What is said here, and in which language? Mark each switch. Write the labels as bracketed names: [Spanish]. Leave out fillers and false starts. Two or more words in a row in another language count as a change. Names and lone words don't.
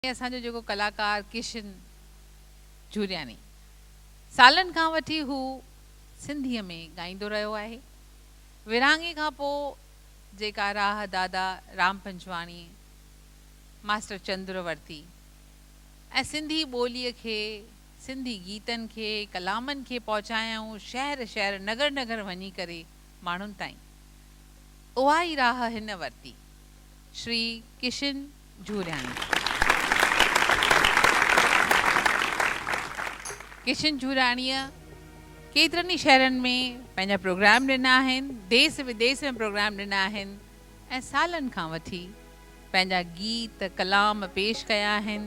[Sindhi] असांजो जेको कलाकार किशन झूरियानी सालनि खां वठी हू सिंधीअ में ॻाईंदो रहियो आहे। विरहाङे खां पोइ जेका राह दादा राम पंजवाणी मास्टर चंद्रवर्ती ऐं सिंधी ॿोलीअ खे सिंधी गीतनि खे कलामनि खे पहुचायूं शहर शहर नगर नगर वञी करे माण्हुनि ताईं, उहा ई राह हिन वरिती। श्री किशन झूरियानी। किशन झूराणीअ केतिरनि ई शहरनि में पंहिंजा प्रोग्राम ॾिना आहिनि, देश विदेश में प्रोग्राम ॾिना आहिनि ऐं सालनि खां वठी पंहिंजा गीत कलाम पेश कया आहिनि।